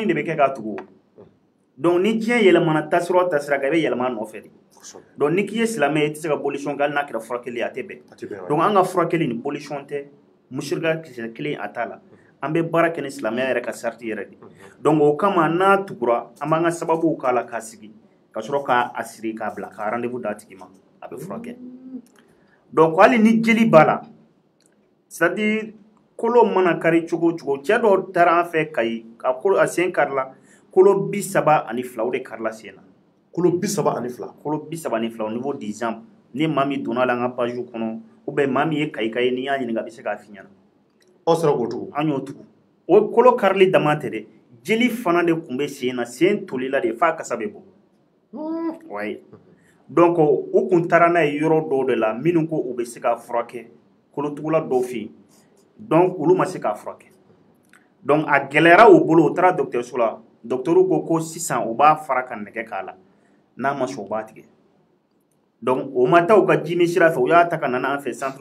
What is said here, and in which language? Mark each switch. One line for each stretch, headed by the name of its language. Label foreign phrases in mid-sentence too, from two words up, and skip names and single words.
Bambara: de bɛ kɛ k'a tugu donc ni diɲɛ yɛlɛmana taasira o taasira kan i bɛ yɛlɛma a nɔfɛ de donc ni k'i ye silamɛ ye i tɛ se ka bolisɔn kɛ hali n'a kɛra furakɛli a tɛ bɛn donc an ka furakɛli ni bolisɔn tɛ musirika kisɛ kelen a t'a la an bɛ baara kɛ ni silamɛya yɛrɛ ka sariti yɛrɛ de donc o kama n'a tugura an b'an ka sababuw k'a la k'a sigi ka sɔrɔ k'a siri k'a bila ka rendez-vous d'a tigi ma a bɛ furakɛ donc hali ni jeli b'a la
French: c'est à dire
Bambara: kolo mana kari cogo o cogo cɛ dɔ taara an fɛ Kayi a sen karila kolo 32 o de karila sen na kolo 32 kolo 32
French: au niveau des jambes
Bambara: ni maa min donna la an ka page kɔnɔ
French: ou bien
Bambara: maa min ye Kayi ka ye n'i y'a ɲininka a bɛ se k'a f'i ɲɛna aw sera k'o tugu an y'o tugu o kolo karili dama tɛ dɛ jeli fana de tun bɛ sen na sen tolila de f'a kasa bɛ bɔ ouais donc u kun taara n'a ye yɔrɔ dɔw de la minnu ko u bɛ se k'a furakɛ kolotugula dɔw fɛ yen donc olu ma se k'a furakɛ donc a gɛlɛyara u bolo u taara dɔgɔtɔrɔso la dɔgɔtɔrɔw ko sisan u b'a fara ka nɛgɛ k'a la n'a ma sɔn u b'a tigɛ donc o ma taa u ka jimi sira fɛ u y'a ta ka na an fɛ centre